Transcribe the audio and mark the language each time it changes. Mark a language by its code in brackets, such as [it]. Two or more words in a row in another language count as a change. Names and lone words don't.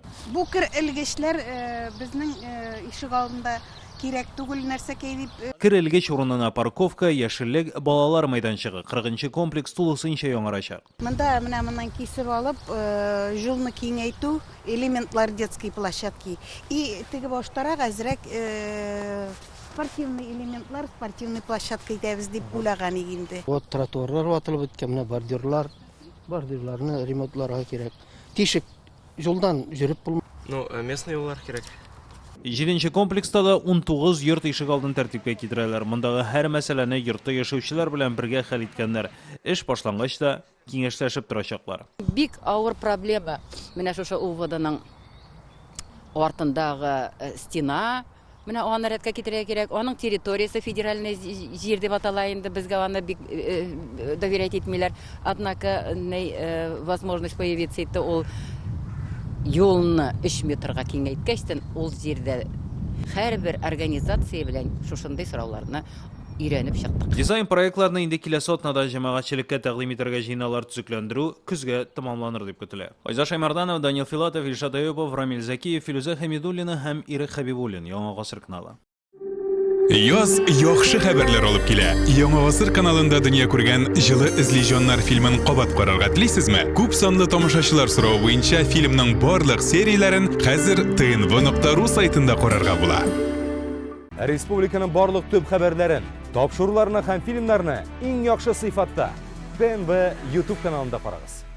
[tt] Бу кер элгечләр безнең ишегалдында кирәк түгел нәрсәкә дип. Кер элгеч урынына парковка, яшеллек, балалар майданчыгы, 40нчы комплекс тулысынча яңарачак. Монда менә моннан кисеп алып, юлны киңәйтү, элементлар [ru] детской площадки. [tt] И теге баштарак әзрәк спортивный элементлар, [ru] спортивный площадка [tt] итәбез дип уйлаган инде. Вот тротуарлар ватылып беткән, менә бордюрларны ремонтларга кирәк. Тишек юлдан жүреп булмый. Ну, местный юллар кирәк. 7нче комплекста да 19 йорт ишегалдын тәртипкә китерәләр. Мондагы һәр мәсьәләне йортта яшәүчеләр белән бергә хәл иткәннәр. Эш башлангач та киңәшләшеп торачаклар. Бик авыр проблема. Менә шушы УВДның артындагы стена. Менә аны рәткә китерергә кирәк. Аның территориясе федеральный җир дип атала инде. Безгә аны бик доверять итмиләр. [ru] Однако возможность появиться [tt] итте ул юлны 3 метрга киңәйткәчтен ул җирдә һәрбер организация белән шушындый сорауларны өйрәнеп чыктык. Дизайн проектларны инде киләсе атнада җәмәгатьчелеккә тәкъдим итәргә җыйналар төзекләндерү көзгә тамамланыр дип көтелә. Айза Шаймарданов, Данил Филатов, Илшат Аюпов, Рамил Закиев, Филүзә Хәмидуллина һәм Ирек Хәбибуллин. Яңа гасыр каналы. Яз яхшы хәбәрләр алып килә. Яңа гасыр каналында дөнья күргән җылы эзлиҗаннар фильмын кабат карарга телисезме? Күп санлы тамашачылар соравы буенча фильмның барлык серияләрен хәзер tnv.ru сайтында карарга була. Республиканың барлык төп хәбәрләрен, тапшыруларны һәм фильмнарны иң яхшы сыйфатта TNV YouTube каналында карагыз.